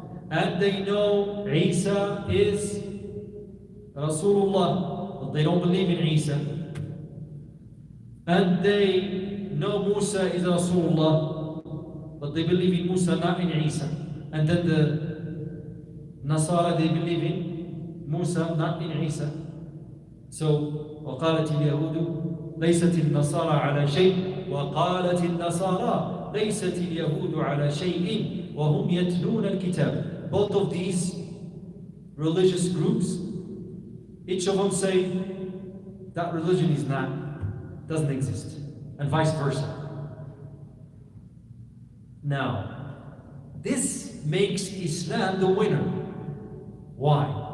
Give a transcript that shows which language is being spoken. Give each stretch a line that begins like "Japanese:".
English: And they know Isa is Rasulullah, but they don't believe in Isa. And they know Musa is Rasulullah, but they believe in Musa, not in Isa. And then the Nasara, they believe in Musa, not in Isa.
Arabic: So, وقالت اليهود ليست النصارى على شيء وقالت النصارى ليست اليهود على شيء وهم يتلون الكتاب.
English: Both of these religious groups, each of them say that religion doesn't exist, and vice versa. Now, this makes Islam the winner. Why?